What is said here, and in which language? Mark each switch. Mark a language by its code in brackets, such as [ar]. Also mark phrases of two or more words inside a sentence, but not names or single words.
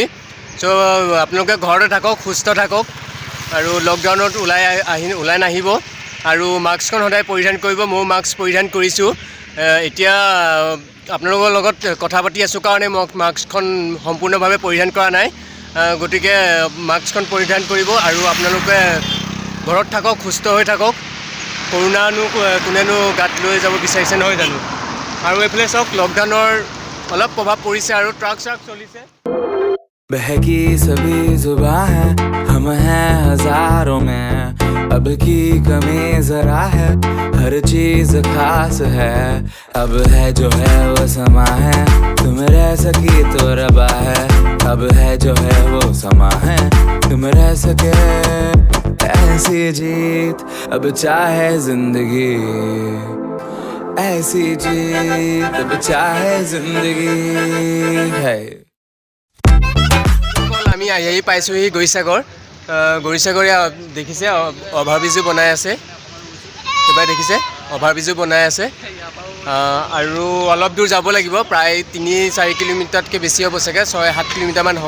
[as] চ' আপোনালোকে ঘৰতে থাকক সুস্থ থাকক আৰু লকডাউনত ওলাই নাহিব আৰু মাস্কখন সদায় পৰিধান কৰিব মই মাস্ক পৰিধান কৰিছোঁ এতিয়া আপোনালোকৰ লগত কথা পাতি আছোঁ কাৰণে মই মাস্কখন সম্পূৰ্ণভাৱে পৰিধান কৰা নাই গতিকে মাস্কখন পৰিধান কৰিব আৰু আপোনালোকে ঘৰত থাকক সুস্থ হৈ থাকক কৰোনানো কোনেনো গাত লৈ যাব বিচাৰিছে নহয় জানো আৰু এইফালে চাওক লকডাউনৰ অলপ প্ৰভাৱ পৰিছে আৰু ট্ৰাক চলিছে [hi] बहकी सभी जुबां है हम हैं हजारों में अब की कमी जरा है हर चीज खास है अब है जो है वो समा है तुम रह सकी तो रबा है अब है जो है वो समा है तुम रह सके ऐसी जीत अब चाहे जिंदगी ऐसी जीत अब चाहे जिंदगी है [as] আমি আহি পাইছোঁহি গৌৰীসাগৰ দেখিছে অভাৰব্ৰিজো বনাই আছে এবাৰ দেখিছে অভাৰব্ৰিজো বনাই আছে আৰু অলপ দূৰ যাব লাগিব প্ৰায় 3-4 কিলোমিটাৰতকৈ বেছি হ'ব চাগে 6-7 কিলোমিটাৰমান হ'ব